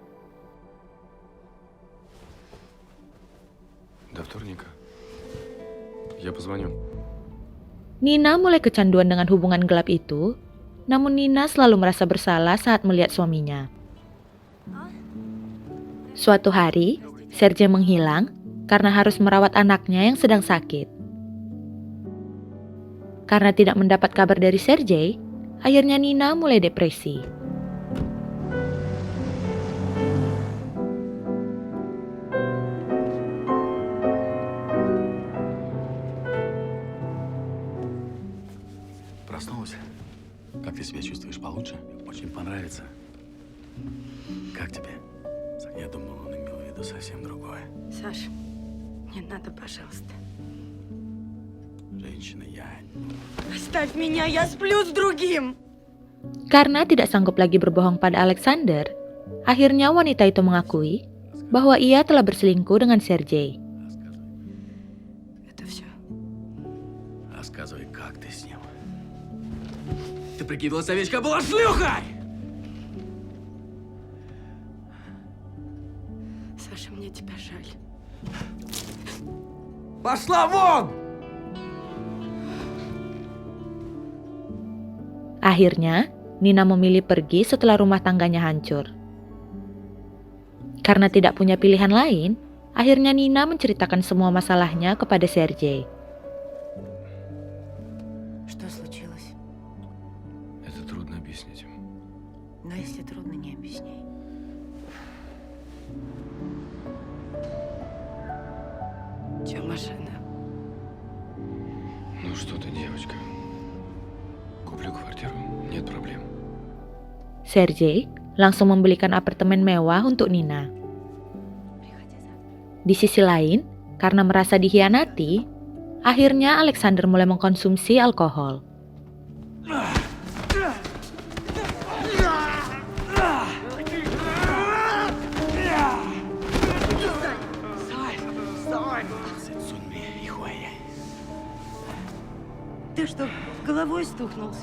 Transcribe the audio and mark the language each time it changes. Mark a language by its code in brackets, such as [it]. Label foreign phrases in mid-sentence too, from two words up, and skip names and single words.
[ru] До вторника. Я позвоню. [id] Nina mulai kecanduan dengan hubungan gelap itu, namun Nina selalu merasa bersalah saat melihat suaminya. Suatu hari, Sergei menghilang karena harus merawat anaknya yang sedang sakit. Karena tidak mendapat kabar dari Sergei, akhirnya Nina mulai depresi. [ru] Проснулась? Как ты себя чувствуешь? Получше? Очень понравится. Как тебе? Я думал, он имел в виду совсем другое. Саш, не надо, пожалуйста. Женщина, я... Оставь меня, я сплю с другим! [id] Karena tidak sanggup lagi berbohong pada Alexander, akhirnya wanita itu mengakui bahwa ia telah berselingkuh dengan Sergei. [ru] Это все. Рассказывай, как ты с ним. Ты прикидывалась, овечка была шлюхой! Саша, мне тебя жаль. Пошла вон! [id] Akhirnya, Nina memilih pergi setelah rumah tangganya hancur. Karena tidak punya pilihan lain, akhirnya Nina menceritakan semua masalahnya kepada Sergei. [ru] Что случилось? Это трудно объяснить. Но если трудно, не объясняй. Че, машина? Ну что ты, девочка. Куплю квартиру, нет проблем. [id] Sergei langsung membelikan apartemen mewah untuk Nina. Di sisi lain, karena merasa dikhianati, akhirnya Alexander mulai mengkonsumsi alkohol. [ru] Ты что, головой стукнулся?